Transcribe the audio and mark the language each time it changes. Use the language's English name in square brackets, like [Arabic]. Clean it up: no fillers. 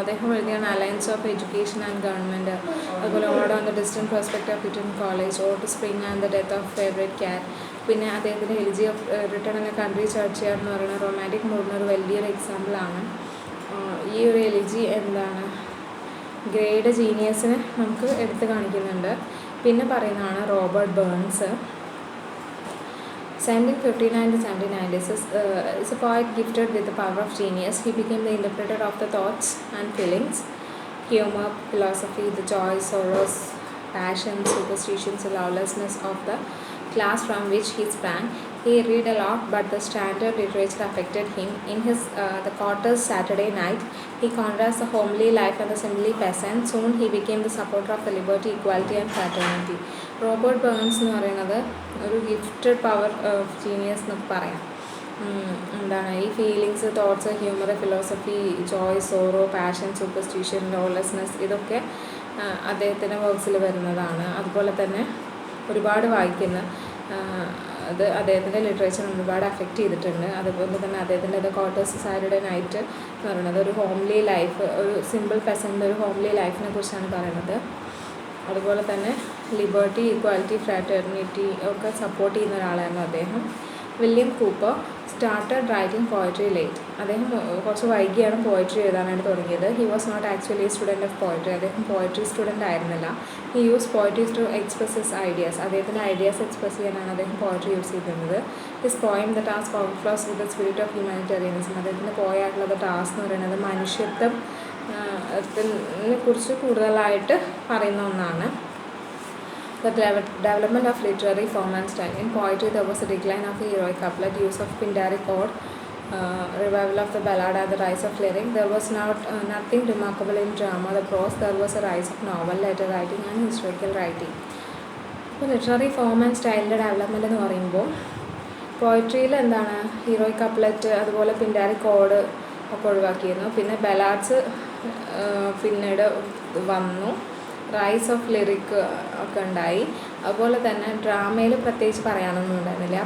[Malayalam] അദ്ദേഹം എഴുതിയാണ് alliance of education and government, അതുപോലെ odd on the distant prospect of ഇറ്റൺ college, odd to spring and the death of favourite cat. പിന്നെ അദ്ദേഹത്തിൻ്റെ elegy of return in A country ചർച്ച്യാർഡ് എന്ന് പറയുന്ന romantic മൂഡിനൊരു വലിയൊരു എക്സാമ്പിളാണ്. ഈ ഒരു എലിജി എന്താണ്, ഗ്രേയുടെ ജീനിയസിനെ നമുക്ക് എടുത്ത് കാണിക്കുന്നുണ്ട്. പിന്നെ പറയുന്നതാണ് Robert burns. [English] 1759 to 1790 is a poet gifted with the power of genius. He became the interpreter of the thoughts and feelings, humor, philosophy, the joys, sorrows, passions, superstitions, and lawlessness of the class from which he sprang. He read a lot, but the standard literature affected him. In his The Quarter's Saturday Night, he contrasts the homely life and the simply peasant. Soon he became the supporter of the liberty, equality and fraternity. [Malayalam] Robert burns എന്ന് പറയുന്നത് ഒരു gifted power of genius എന്നൊക്കെ പറയാം. എന്താണ് ഈ feelings, thoughts, humour, philosophy, Joy, sorrow, passion, superstition, lawlessness, ഇതൊക്കെ അദ്ദേഹത്തിൻ്റെ വർക്ക്സിൽ വരുന്നതാണ്. അതുപോലെ തന്നെ ഒരുപാട് വായിക്കുന്ന അത് അദ്ദേഹത്തിൻ്റെ ലിറ്ററേച്ചർ ഒരുപാട് അഫക്റ്റ് ചെയ്തിട്ടുണ്ട്. അതുപോലെ തന്നെ അദ്ദേഹത്തിൻ്റെ ക്വാർട്ടേഴ്സ് സാറ്റർഡേ നൈറ്റ് എന്ന് പറയുന്നത് ഒരു ഹോംലി ലൈഫ്, ഒരു സിമ്പിൾ പെസൻ്റെ ഒരു ഹോംലി ലൈഫിനെ കുറിച്ചാണ് പറയുന്നത്. അതുപോലെ തന്നെ ലിബർട്ടി, ഈക്വാലിറ്റി, ഫ്രാറ്റേർണിറ്റി ഒക്കെ സപ്പോർട്ട് ചെയ്യുന്ന ഒരാളായിരുന്നു അദ്ദേഹം. [English] William Cooper started writing poetry late. [Malayalam] അദ്ദേഹം കുറച്ച് വൈകിയാണ് പോയട്രി എഴുതാനായിട്ട് തുടങ്ങിയത്. [English] He was not actually student of poetry. [Malayalam] അദ്ദേഹം പോയട്രി സ്റ്റുഡൻ്റ് ആയിരുന്നില്ല. [English] He use poetry to express his ideas. [Malayalam] അദ്ദേഹത്തിൻ്റെ ഐഡിയാസ് എക്സ്പ്രസ് ചെയ്യാനാണ് അദ്ദേഹം പോയട്രി യൂസ് ചെയ്തിരുന്നത്. [English] His poem the task overflows with the spirit of humanitarianism. [Malayalam] അദ്ദേഹത്തിൻ്റെ പോയായിട്ടുള്ള ടാസ്ക് എന്ന് പറയുന്നത് മനുഷ്യത്വത്തിനെ കുറിച്ച് കൂടുതലായിട്ട് പറയുന്ന ഒന്നാണ്. [English] The development of literary form and style. In poetry, there was a decline of the heroic couplet, use of pindaric ode, revival of the ballad, and the rise of lyric. There was nothing remarkable in drama, the prose. There was a rise of novel, letter writing, and historical writing. [Malayalam] ഇപ്പോൾ literary form and സ്റ്റൈലിൻ്റെ development എന്ന് പറയുമ്പോൾ പോയട്രിയിൽ എന്താണ് heroic couplet, അതുപോലെ പിൻഡാരിക് code ഒക്കെ ഒഴിവാക്കിയിരുന്നു. പിന്നെ ballads പിന്നീട് വന്നു. റൈസ് ഓഫ് ലിറിക് ഒക്കെ ഉണ്ടായി. അതുപോലെ തന്നെ ഡ്രാമയിൽ പ്രത്യേകിച്ച് പറയാനൊന്നും ഉണ്ടായിരുന്നില്ല.